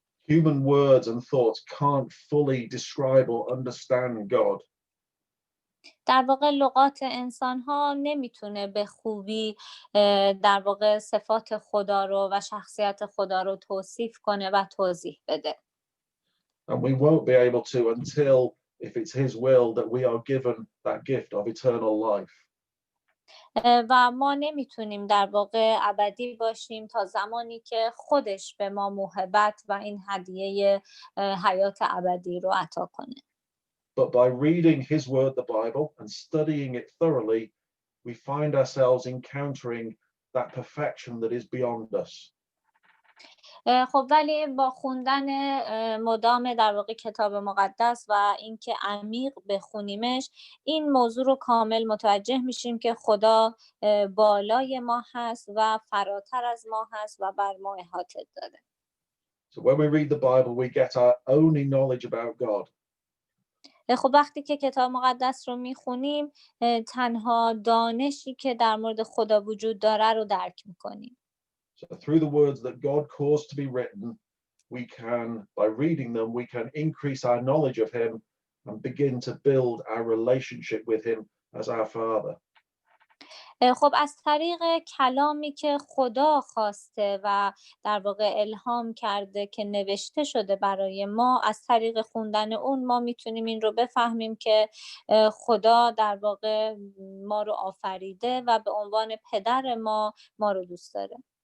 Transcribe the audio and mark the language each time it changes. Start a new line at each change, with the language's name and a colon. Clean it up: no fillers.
English: human words and thoughts can't fully describe or understand God.
Persian: در واقع لغات انسان‌ها نمیتونه به خوبی در واقع صفات خدا رو و شخصیت خدا رو توصیف کنه و توضیح بده.
English: And we won't be able to until, if it's his will, that we are given that gift of eternal life.
Persian: و ما نمیتونیم در واقع ابدی باشیم تا زمانی که خودش به ما موهبت و این هدیه حیات ابدی رو عطا کنه.
English: But by reading his word, the Bible, and studying it thoroughly, we find ourselves encountering that perfection that is beyond us.
Persian: خب ولی با خوندن مدام در واقع کتاب مقدس و اینکه عمیق بخونیمش این موضوع رو کامل متوجه میشیم که خدا بالای ما هست و فراتر از ما هست و بر ما احاطه داره.
English: So when we read the Bible, we get our only knowledge about God.
Persian: خب وقتی که کتاب مقدس رو میخونیم تنها دانشی که در مورد خدا وجود داره رو درک میکنیم.
English: So through the words that God caused to be written, we can, by reading them, we can increase our knowledge of him and begin to build our relationship with him as our Father.
Persian: خب از طریق کلامی که خدا خواسته و در واقع الهام کرده که نوشته شده برای ما، از طریق خوندن اون ما میتونیم این رو بفهمیم که خدا در واقع ما رو آفریده و به عنوان پدر ما رو دوست داره.